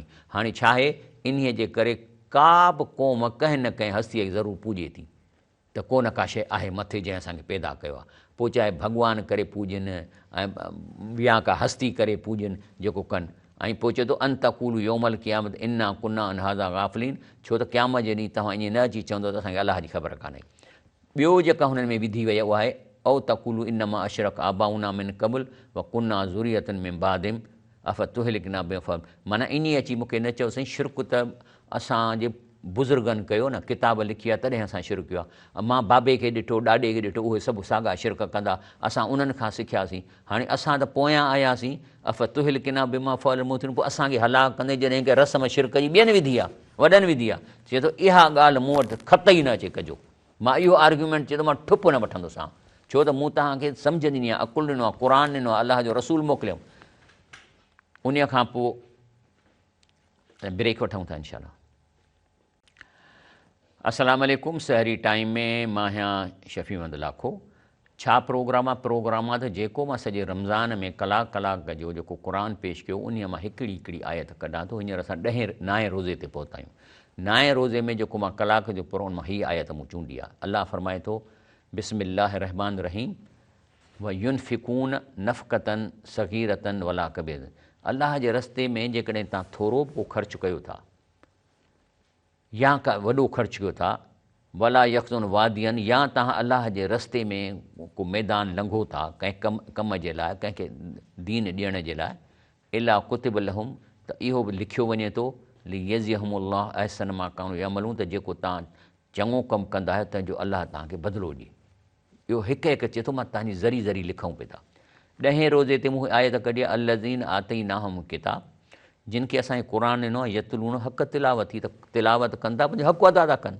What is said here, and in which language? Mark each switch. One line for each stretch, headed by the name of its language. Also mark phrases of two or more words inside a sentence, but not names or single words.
Sindhi: हाणे छा आहे, इन्हीअ जे करे का बि क़ौम कंहिं न कंहिं हस्तीअ खे ज़रूरु पूॼे थी, त को न का शइ आहे मथे जंहिं असांखे पैदा कयो आहे। पोइ चाहे भॻवानु करे पूॼनि ऐं ॿिया का हस्ती करे पूॼनि जेको कनि। ऐं पोइ चए थो
Arabic: أن تقولوا يوم القيامة إنا كنا عن هذا غافلين,
Sindhi: छो त क़यामत जे ॾींहुं तव्हां ईअं न अची चवंदो त असांखे अलाह जी ख़बर कान्हे। ॿियो जेका हुननि में विधी वई आहे उहा आहे
Arabic: أو تقولوا إنما أشرك آباؤنا من قبل وكنا ذرية من بعدهم أفتهلكنا بما,
Sindhi: माना इन अची मूंखे न चयो साईं शिरक त असांजे बुज़ुर्गनि कयो न, किताब लिखी आहे तॾहिं असां शिरक कयो आहे। मां बाबे खे ॾिठो, ॾाॾे खे ॾिठो, उहे सभु साॻा शिरक कंदा, असां उन्हनि खां सिखियासीं। हाणे असां त पोयां आयासीं,
Arabic: أفتهلكنا بما فعل المبطلون,
Sindhi: पोइ असांखे हलाक कंदे, जॾहिं की रस्म शिरक जी ॿियनि विधी आहे, वॾनि विधी आहे। चए थो इहा ॻाल्हि मूं वटि ख़त ई न अचे कजो। मां इहो आर्ग्यूमेंट चए थो मां ठुप न वठंदोसां, छो त मूं तव्हांखे सम्झ ॾिनी आहे, अकुलु ॾिनो आहे, क़ुर ॾिनो आहे, अलाह जो रसूल मोकिलियो। उन खां पोइ ब्रेक वठूं था इंशाअल्लाह।
Arabic: السلام عليكم.
Sindhi: सहरी टाइम में मां आहियां शफ़ी अहमद लाखो। छा प्रोग्राम आहे? प्रोग्राम आहे त जेको मां सॼे रमज़ान में कलाक जो जेको क़ुर पेश कयो, उन मां हिकिड़ी आयत कढां थो। हींअर असां 9 रोज़े ते पहुता आहियूं। 9 रोज़े में जेको मां कलाक जो प्रोग्राम, मां हीअ आयत मूं चूंडी आहे। अलाह फरमाए थो
Arabic: بسم الله الرحمن الرحيم ولا ينفقون نفقة صغيرة ولا كبيرة.
Sindhi: अल्लाह जे रस्ते में जेकॾहिं तव्हां थोरो को ख़र्च कयो था या का वॾो ख़र्च कयो था,
Arabic: ولا يقطعون واديا,
Sindhi: या तव्हां अल्लाह जे रस्ते में को मैदान लंघो था कंहिं कम जे लाइ, कंहिंखे दीन ॾियण जे लाइ,
Arabic: إلا كتب لهم,
Sindhi: त इहो बि लिखियो वञे थो
Arabic: ليجزيهم الله أحسن ما كانوا يعملون,
Sindhi: त जेको तव्हां चङो कमु कंदा आहियो तंहिंजो अल्लाह तव्हांखे बदिलो ॾिए। इहो हिकु हिकु चए थो मां तव्हांजी ज़री ज़री लिखूं पिया था। 10हें रोज़े ते मूंखे आयत कढी
Arabic: الذين آتيناهم الكتاب,
Sindhi: जिन खे असांखे क़ुर ॾिनो आहे,
Arabic: يتلونه حق تلاوته,
Sindhi: थी त तिलावत कंदा, पंहिंजो हक़ अदा था कनि।